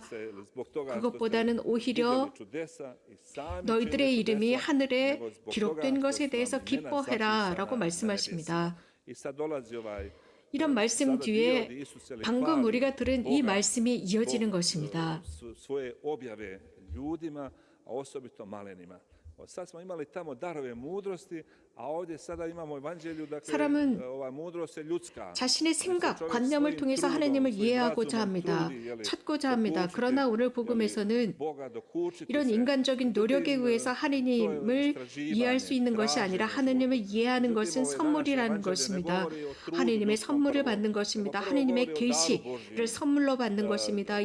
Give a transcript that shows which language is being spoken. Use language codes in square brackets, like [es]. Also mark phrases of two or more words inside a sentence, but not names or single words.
[ko] 그것보다는 오히려 너희들의 이름이 하늘에 기록된 것에 대해서 기뻐해라 라고 말씀하십니다. 이런 말씀 뒤에 방금 우리가 들은 이 말씀이 이어지는 것입니다. [hr] Sad smo imali tamo darove mudrosti, a ovdje sada imamo evanđelju, dakle, [ko] 사람은 [hr] ova mudrost je ljudska. [ko] 자신의 생각, 관념을 통해서 하나님을 이해하고자 합니다. 찾고자 합니다. 그러나 오늘 복음에서는 이런 인간적인 노력에 의해서 하나님을 이해할 수 있는 것이 아니라 하나님을 이해하는 것은 선물이라는 것입니다. 하나님의 선물을 받는 것입니다. 하나님의 계시를 선물로 받는 것입니다.